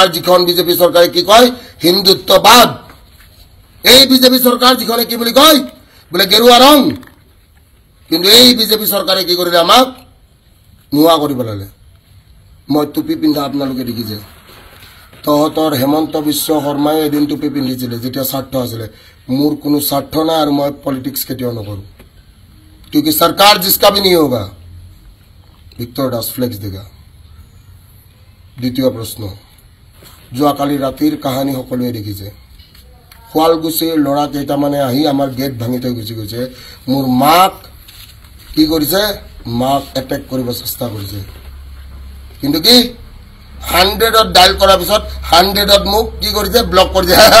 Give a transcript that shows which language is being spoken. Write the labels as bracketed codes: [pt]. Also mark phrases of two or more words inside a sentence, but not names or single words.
[as] যিখন বিজেপি চৰকাৰে কি কয় হিন্দুত্ববাদ এই বিজেপি চৰকাৰ যিখনে কি বুলি কয় বোলে গেৰুৱা ৰং কিন্তু এই বিজেপি চৰকাৰে কি কৰিলে আমাক নোৱা কৰি পেলালে মই টুপি পিন্ধা আপোনালোকে দেখিছে তহঁতৰ হেমন্ত বিশ্ব শৰ্মাই এদিন টুপি পিন্ধিছিলে যেতিয়া স্বাৰ্থ আছিলে মোৰ কোনো স্বাৰ্থ নাই আৰু মই পলিটিক্স কেতিয়াও নকৰোঁ [hi] क्योंकि सरकार जिसका भी नहीं होगा [as] ভিক্টর দাস [hi] फ्लेक्स देगा [as] দ্বিতীয় প্ৰশ্ন যোৱাকালি ৰাতিৰ কাহিনী সকলোৱে দেখিছে শুৱালকুছিৰ ল'ৰা কেইটামানে আহি আমাৰ গেট ভাঙি থৈ গুচি গৈছে মোৰ মাক কি কৰিছে মাক এটেক কৰিব চেষ্টা কৰিছে কিন্তু কি 100ত ডায়াল কৰাৰ পিছত 100ত মোক কি কৰিছে ব্লক কৰিছে